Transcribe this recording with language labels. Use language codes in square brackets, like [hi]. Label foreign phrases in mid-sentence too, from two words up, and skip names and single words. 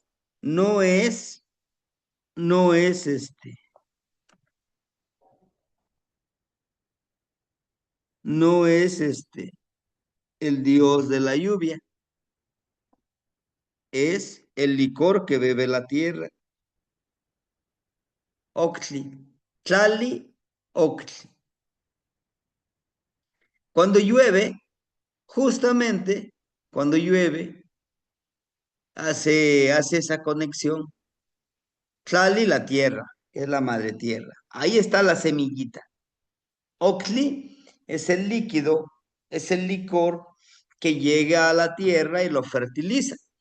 [es] No es, no es no es el dios de la lluvia. Es el licor que bebe la tierra. [nah] Octli. Tlali, octli. [es] Cuando llueve, justamente cuando llueve, hace esa conexión. Tlali, la tierra, que es la madre tierra. Ahí está la semillita. Octli es el líquido, es el licor que llega a la tierra y lo fertiliza.